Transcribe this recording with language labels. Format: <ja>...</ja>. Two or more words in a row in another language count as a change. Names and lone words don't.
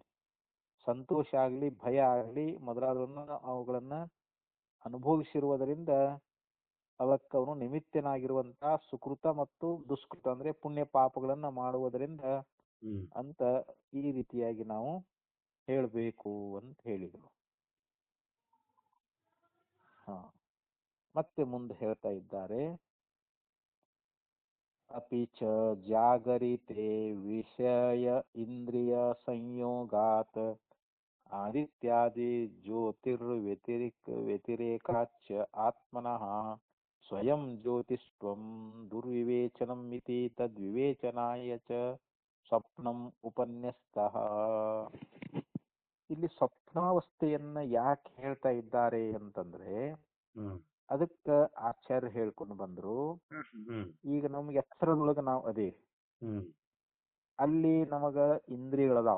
<kn>ಸಂತೋಷ ಆಗ್ಲಿ ಭಯ ಆಗ್ಲಿ ಮೊದಲಾದವನ್ನು ಅವುಗಳನ್ನ ಅನುಭವಿಸಿರುವುದರಿಂದ ಅವಕ್ಕೆ ಅವನು ನಿಮಿತ್ತನಾಗಿರುವಂತಹ ಸುಕೃತ ಮತ್ತು ದುಷ್ಕೃತ ಅಂದ್ರೆ ಪುಣ್ಯ ಪಾಪಗಳನ್ನ ಮಾಡುವುದರಿಂದ ಅಂತ ಈ ರೀತಿಯಾಗಿ ನಾವು ಹೇಳ್ಬೇಕು ಅಂತ ಹೇಳಿದ್ರು. ಮತ್ತೆ ಮುಂದೆ ಹೇಳ್ತಾ ಇದ್ದಾರೆ,</kn> <sa>ಅಪಿಚ ಜಾಗರಿತೆ ವಿಷಯ ಇಂದ್ರಿಯ ಸಂಯೋಗಾತ್ ಆದಿತ್ಯಾದಿ ವ್ಯತಿರೇಕಾಚ ಆತ್ಮನಃ ಸ್ವಯಂ ಜ್ಯೋತಿಷ್ಟ್ವಂ ದುರ್ವಿವೇಚನಂ ಇತಿ ತದ್ವಿವೇಚನಾಯ ಚ ಸ್ವಪ್ನಂ ಉಪನ್ಯಸ್ತಃ.</sa> <kn>ಇಲ್ಲಿ ಸ್ವಪ್ನಾವಸ್ಥೆಯನ್ನ ಯಾಕೆ ಹೇಳ್ತಾ ಇದ್ದಾರೆ ಅಂತಂದ್ರೆ, ಅದಕ್ಕ ಆಚಾರ್ಯ ಹೇಳ್ಕೊಂಡು ಬಂದ್ರು, ಈಗ ನಮ್ಗೆ ಎಚ್ಚರದೊಳಗ ನಾವು ಅದೇ ಅಲ್ಲಿ ನಮಗ ಇಂದ್ರಿಯಗಳದಾವ.</kn>